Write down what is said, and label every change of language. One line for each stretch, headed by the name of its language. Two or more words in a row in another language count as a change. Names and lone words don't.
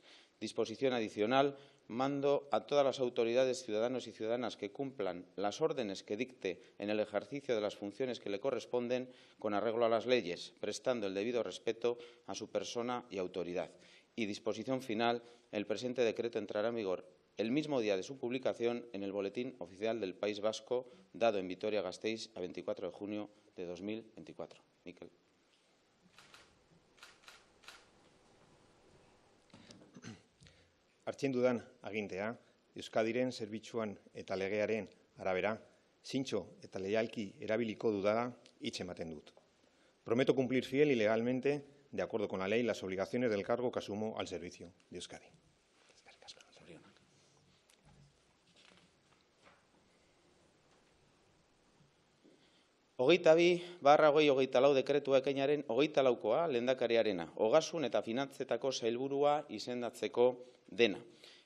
Spanish: Disposición adicional. Mando a todas las autoridades, ciudadanos y ciudadanas que cumplan las órdenes que dicte en el ejercicio de las funciones que le corresponden con arreglo a las leyes, prestando el debido respeto a su persona y autoridad. Y disposición final, el presente decreto entrará en vigor el mismo día de su publicación en el Boletín Oficial del País Vasco, dado en Vitoria-Gasteiz a 24 de junio de 2024. Mikel.
Basque: Hartzen dudan agintea, Euskadiren zerbitzuan eta legearen arabera, zintzo eta leialki erabiliko dudala hitz ematen dut.
Spanish: Prometo cumplir fiel y legalmente, de acuerdo con la ley, las obligaciones del cargo que asumo al servicio de Euskadi.
Basque: Hogeita 2/2024 dekretua ekainaren 24koa lehendakariarena, ogasun eta finantzetako sailburua izendatzeko dena.